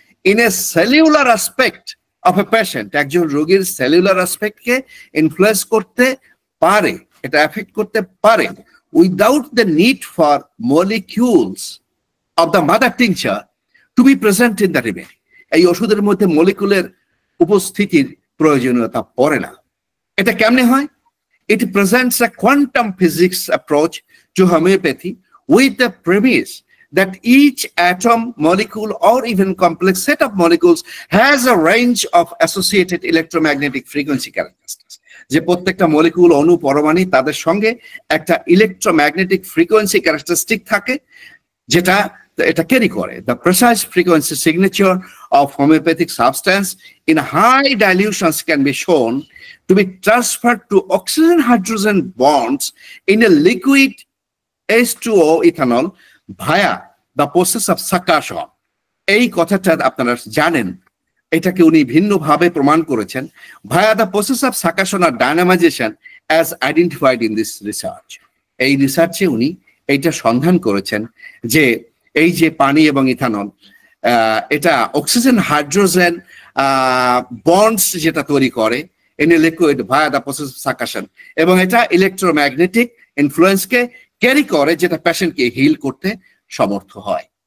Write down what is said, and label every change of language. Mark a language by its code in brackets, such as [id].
[en] in a cellular aspect of a patient, [bn] একজন রোগীর cellular অ্যাসপেক্টকে influence করতে পারে, [en] এটা এফেক্ট করতে পারে, without the need for molecules of the mother tincture to be present in the remedy. [bn] এই ওষুধের মধ্যে মলিকুলের উপস্থিতির প্রয়োজনীয়তা পড়ে না। এটা কেমনে হয়? [en] It presents a quantum physics approach to homeopathy with the premise that each atom, molecule, or even complex set of molecules has a range of associated electromagnetic frequency characteristics. [bn] যে প্রত্যেকটা মলিকুল, অণু, পরমাণু তাদের সঙ্গে একটা ইলেকট্রোম্যাগনেটিক ফ্রিকোয়েন্সি ক্যারেক্টারিস্টিক থাকে, যেটা এটা ক্যারি করে। [en] The precise frequency signature of homeopathic substance in high dilutions can be shown to be transferred to oxygen-hydrogen bonds in a liquid H2O ethanol via the process of succussion. [bn] এই কথাটা আপনারা জানেন, এটাকে উনি ভিন্নভাবে প্রমাণ করেছেন, [en] via the process of succussion or dynamization as identified in this research. [bn] এই রিসার্চে উনি এইটা সন্ধান করেছেন যে এই যে পানি এবং ইথানল, এটা অক্সিজেন হাইড্রোজেন বন্ডস যেটা তৈরি করে [en] in a liquid via the process of succussion, [bn] এবং এটা ইলেকট্রোম্যাগনেটিক ইনফ্লুয়েন্সকে ক্যারি করে, যেটা পেশেন্টকে হিল করতে সমর্থ হয়।